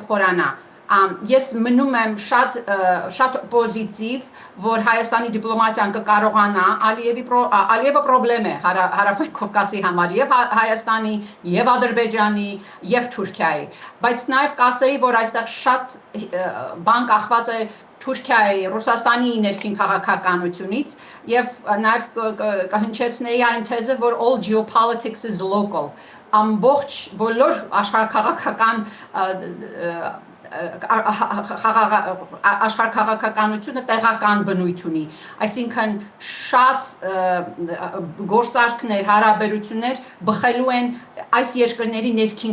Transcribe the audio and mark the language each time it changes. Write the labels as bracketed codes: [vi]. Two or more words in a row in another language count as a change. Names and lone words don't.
[hy] խորանա։ Ես մնում եմ շատ պոզիտիվ, որ Հայաստանի դիպլոմատիան կկարողանա, Ալիևը պրոբլեմ է հարավային Կովկասի համար եւ Հայաստանի, եւ Ադրբեջանի, եւ Թուրքիայի, բայց նաեւ կասեի, որ այստեղ շատ բան կախված է Թուրքիայի, Ռուսաստանի ներքին քաղաքականությունից եւ նաեւ կհնչեցնեի այն թեզը, որ [en] all geopolitics is local, [hy] ամբողջ բոլոր աշխարհաքաղաքական աշխարհաքաղաքականությունը տեղական բնույթ ունի, այսինքն շատ գործարքներ, հարաբերություններ բխելու են այս երկրների ներքին